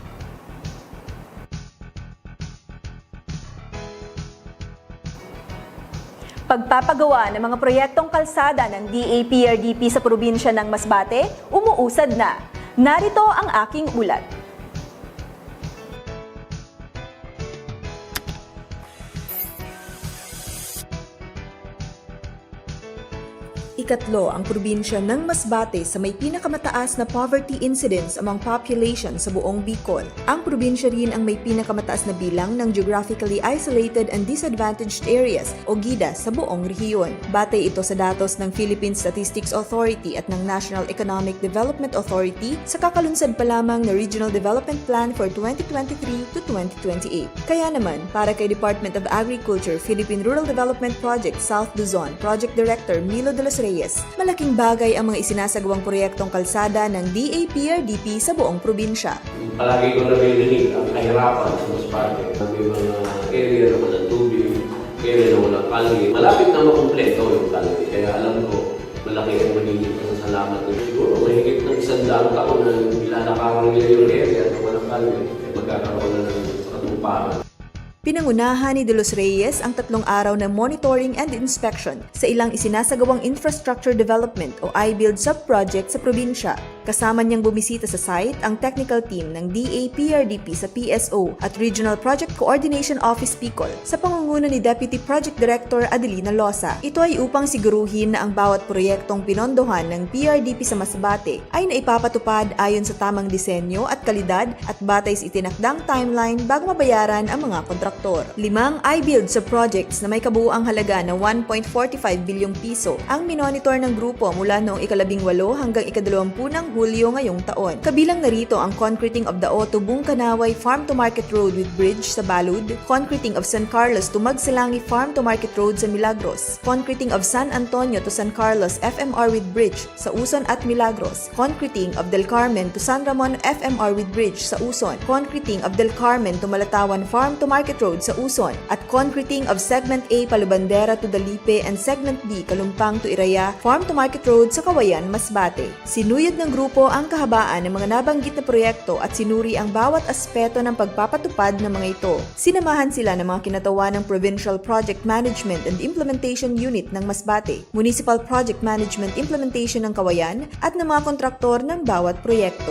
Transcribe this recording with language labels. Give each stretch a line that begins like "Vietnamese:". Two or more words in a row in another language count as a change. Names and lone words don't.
Filipino: Pagpapagawa ng mga proyektong kalsada ng DA-PRDP sa probinsya ng Masbate, umuusad na. Narito ang aking ulat. Ikatlo ang probinsya ng Masbate sa may pinakamataas na
English: poverty incidence among population
Filipino: sa buong Bicol. Ang probinsya rin ang may pinakamataas na bilang ng
English: geographically isolated and disadvantaged areas
Filipino: o GIDA sa buong rehiyon. Batay ito sa datos ng Philippine Statistics Authority at ng National Economic Development Authority sa kakalunsad pa lamang na Regional Development Plan for 2023 to 2028. Kaya naman, para kay Department of Agriculture, Philippine Rural Development Project South Luzon, Project Director Milo de los Reyes, malaking bagay ang mga isinasagawang proyektong kalsada ng DA-PRDP sa buong probinsya. Palagi ko nabibigay ang kahirapan sa Masbate. May mga area na walang tubig, area na walang kalye. Malapit na makumpleto yung kalye. Kaya alam ko, malaki ang magiging pasasalamat nila. Siguro, mahigit ng 100 taon na ilalakaran nila yung area na walang kalye. Magkakaroon na ng katuparan. Pinangunahan ni De Los Reyes ang 3 araw na
English: monitoring and inspection
Filipino: sa ilang isinasagawang
English: infrastructure development
Filipino: o I-Build sub-project sa probinsya. Kasama niyang bumisita sa site ang technical team ng DA-PRDP sa PSO at Regional Project Coordination Office Bicol sa pangunguna ni Deputy Project Director Adelina Losa. Ito ay upang siguruhin na ang bawat proyektong pinondohan ng PRDP sa Masbate ay naipapatupad ayon sa tamang disenyo at kalidad at batay sa itinakdang timeline bago mabayaran ang mga kontraktor. 5 I-Build sa projects na may kabuuang halaga na 1.45 bilyong piso ang minonitor ng grupo mula noong 18 hanggang 20 ng Hulyo ngayong taon. Kabilang narito ang
English: concreting of the Otto Bungkanaway Farm to Market Road with Bridge sa Balud, concreting of San Carlos to Magsalangi Farm to Market Road sa Milagros, concreting of San Antonio to San Carlos FMR with Bridge sa Uson at Milagros, concreting of Del Carmen to San Ramon FMR with Bridge sa Uson, concreting of Del Carmen to Malatawan Farm to Market Road sa Uson, at concreting of Segment A Palubandera to Dalipe and Segment B Kalumpang to Iraya Farm to Market Road sa Kawayan, Masbate.
Filipino: Sinuyod ng grupo ang kahabaan ng mga nabanggit na proyekto at sinuri ang bawat aspeto ng pagpapatupad ng mga ito. Sinamahan sila ng mga kinatawan ng Provincial Project Management and Implementation Unit ng Masbate, Municipal Project Management Implementation ng Kawayan at ng mga kontraktor ng bawat proyekto.